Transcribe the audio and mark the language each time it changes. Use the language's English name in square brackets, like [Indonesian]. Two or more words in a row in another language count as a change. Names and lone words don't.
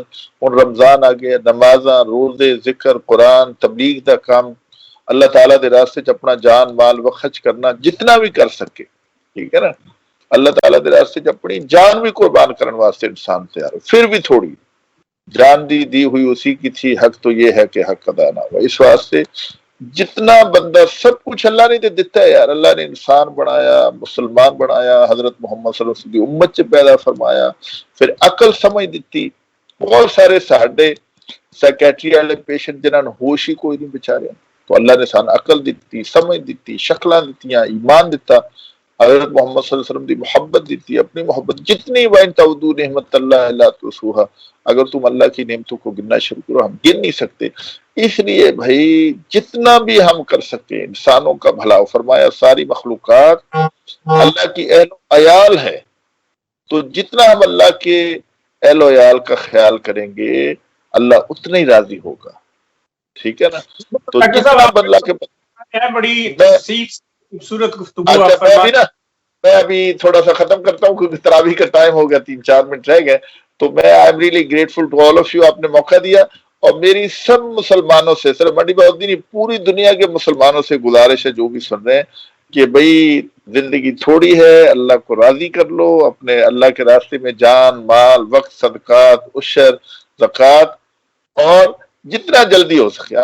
[Punjabi] ہن رمضان آ گیا، نمازاں روزے ذکر قرآن تبلیغ دا کام اللہ تعالیٰ دے راستے چ اپنا جان مال وقت خرچ کرنا جتنا بھی کر سکے. ٹھیک ہے نا، اللہ تعالیٰ دے راستے چ اپنی جان بھی قربان کرنے واسطے انسان تیار ہو. پھر بھی تھوڑی جان دی ہوئی اسی کی تھی، حق تو یہ ہے کہ حق ادا نہ ہوا. اس واسطے جتنا بندہ سب کچھ اللہ نے تے دتا ہے یار. اللہ نے انسان بنایا، مسلمان بنایا، حضرت محمد صلی اللہ علیہ وسلم کی امت چ پیدا فرمایا، پھر عقل سمجھ دیتی. بہت سارے ساڈے سائیکیٹری والے پیشنٹ جنہاں نوں ہوش ہی کوئی نہیں بیچارے، تو اللہ نے سان عقل دیتی، سمجھ دیتی، شکلاں دتیاں، ایمان دیتا، حضرت محمد صلی اللہ علیہ وسلم دی محبت دیتی، اپنی محبت جتنی [Arabic] وَإِن تَعُدُّوا نِعْمَتَ اللَّهِ لَا تُحْصُوهَا. [Urdu] اگر تم اللہ کی نعمتوں کو گننا شروع کرو ہم گن نہیں سکتے. اس لیے بھائی جتنا بھی ہم کر سکیں انسانوں کا بھلا. فرمایا ساری مخلوقات اللہ کی اہل و عیال ہے، تو جتنا ہم اللہ کے اہل و عیال کا خیال کریں گے اللہ اتنا ہی راضی ہوگا. ٹھیک ہے نا، تو جتنا اللہ کے بڑی خوبصورت گفتگو آپ فرمائیں. میں ابھی تھوڑا سا ختم کرتا ہوں کیونکہ تراویح کا ٹائم ہو گیا، 3-4 منٹ رہ گئے. تو میں [English] I am really grateful to all of you, [Urdu] آپ نے موقع دیا. اور میری سب مسلمانوں سے، صرف منڈی بہت نہیں پوری دنیا کے مسلمانوں سے گزارش ہے جو بھی سن رہے ہیں کہ بھئی زندگی تھوڑی ہے، اللہ کو راضی کر لو، اپنے اللہ کے راستے میں جان مال وقت صدقات عشر زکات، اور جتنا جلدی ہو سکے.